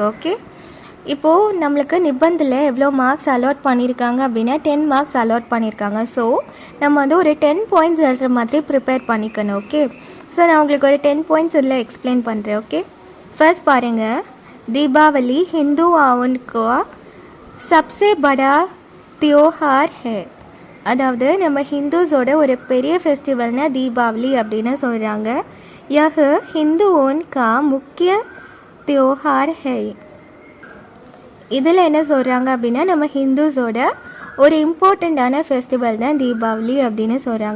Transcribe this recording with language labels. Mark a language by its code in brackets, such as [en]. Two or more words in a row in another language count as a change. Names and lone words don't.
[ta] ஓகே, இப்போது நம்மளுக்கு நிபந்தில் எவ்வளோ மார்க்ஸ் அலாட் பண்ணியிருக்காங்க அப்படின்னா 10 மார்க்ஸ் அலாட் பண்ணியிருக்காங்க. ஸோ நம்ம வந்து ஒரு 10 பாயிண்ட்ஸ் எழுதுற மாதிரி ப்ரிப்பேர் பண்ணிக்கணும். ஓகே, ஸோ நான் உங்களுக்கு ஒரு 10 பாயிண்ட்ஸ் இதில் எக்ஸ்பிளைன் பண்ணுறேன். ஓகே, ஃபர்ஸ்ட் பாருங்கள், தீபாவளி [hi] हिंदुओं का सबसे बड़ा त्योहार है. [ta] அதாவது நம்ம ஹிந்துஸோட ஒரு பெரிய ஃபெஸ்டிவல்னா தீபாவளி அப்படின்னு சொல்கிறாங்க. [hi] यह हिंदुओं का मुख्य त्योहार है. [ta] இதில் என்ன சொல்கிறாங்க அப்படின்னா நம்ம ஹிந்துஸோட ஒரு இம்பார்ட்டண்ட்டான ஃபெஸ்டிவல் தான் தீபாவளி அப்படின்னு சொல்கிறாங்க.